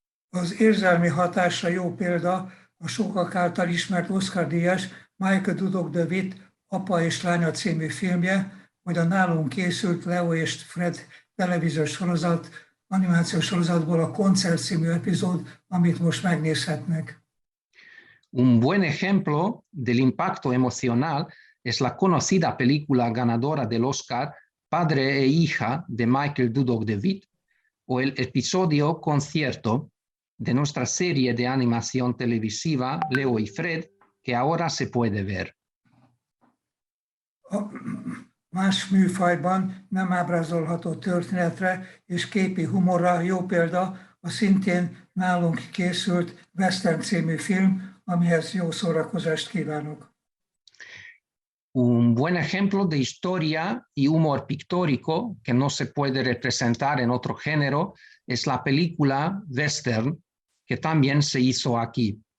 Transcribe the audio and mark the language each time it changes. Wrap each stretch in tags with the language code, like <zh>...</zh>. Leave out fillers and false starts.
<hu>Az érzelmi hatásra jó példa a sokak által ismert Oscar-díjas Michael Dudok de Witt Apa és lánya című filmje, vagy a nálunk készült Leo és Fred televíziós sorozat, animációs sorozatból a Koncert című epizód, amit most megnézhetnek.</hu> <es>Un buen ejemplo del impacto emocional es la conocida película ganadora del Oscar Padre e hija de Michael Dudok de Witt o el episodio Concierto de nuestra serie de animación televisiva Leo y Fred, que ahora se puede ver.</es> <hu>Más műfajban nem ábrázolható történetre és képi humorra jó példa a szintén nálunk készült Western című film, amihez jó szórakozást kívánok.</hu> <es>Un buen ejemplo de historia y humor pictórico que no se puede representar en otro género es la película Western, que también se hizo aquí.</es>